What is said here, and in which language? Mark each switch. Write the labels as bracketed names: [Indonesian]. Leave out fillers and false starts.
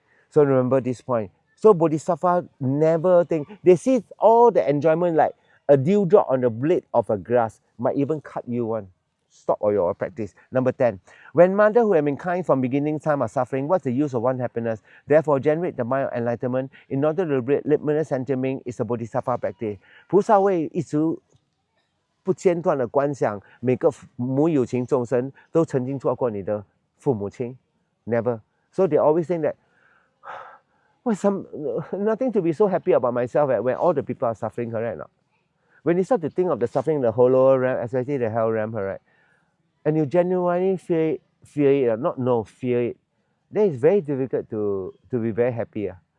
[English] So remember this point. So Bodhisattva never think, they see all the enjoyment like a dewdrop on the blade of a grass, might even cut you one. Stop all your practice. Number 10. When mother who have been kind from beginning time are suffering, what's the use of one happiness? Therefore, generate the mind of enlightenment in order to liberate limitless sentiment is a Bodhisattva practice. [Chinese] 菩萨会一直不间断的观想每个母有情众生都曾经做过你的父母亲 [English] never. So they always think that nothing to be so happy about myself when all the people are suffering, correct or not? When you start to think of the suffering in the lower realm, especially the hell realm, right? And you genuinely fear it, fear it, then it's very difficult to be very happy.